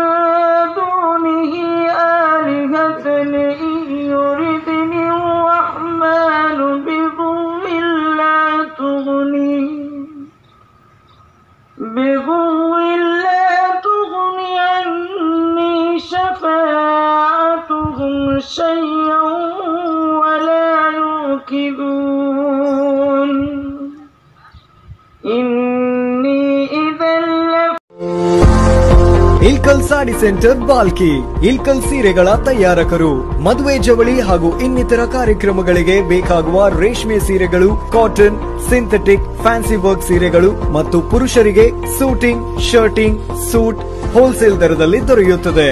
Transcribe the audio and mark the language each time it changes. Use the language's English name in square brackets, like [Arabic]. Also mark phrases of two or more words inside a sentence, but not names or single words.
[Arabic] دونه آلهة إن يردني الرحمن بضر لا تغني عني شفاعتهم شيئا ولا ينقذون [Kannada] ಇಲ್ಕಲ್ ಸಾಡಿ ಸೆಂಟರ್ ಬಾಲ್ಕಿ. ಇಲ್ಕಲ್ ಸೀರೆಗಳ ತಯಾರಕರು. ಮದುವೆ ಜವಳಿ ಹಾಗೂ ಇನ್ನಿತರ ಕಾರ್ಯಕ್ರಮಗಳಿಗೆ ಬೇಕಾಗುವ ರೇಷ್ಮೆ ಸೀರೆಗಳು, [English] cotton, synthetic, fancy work [Kannada] ಸೀರೆಗಳು ಮತ್ತು ಪುರುಷರಿಗೆ [English] suiting, shirting, suit wholesale [Kannada] ದರದಲ್ಲಿ ದೊರೆಯುತ್ತದೆ.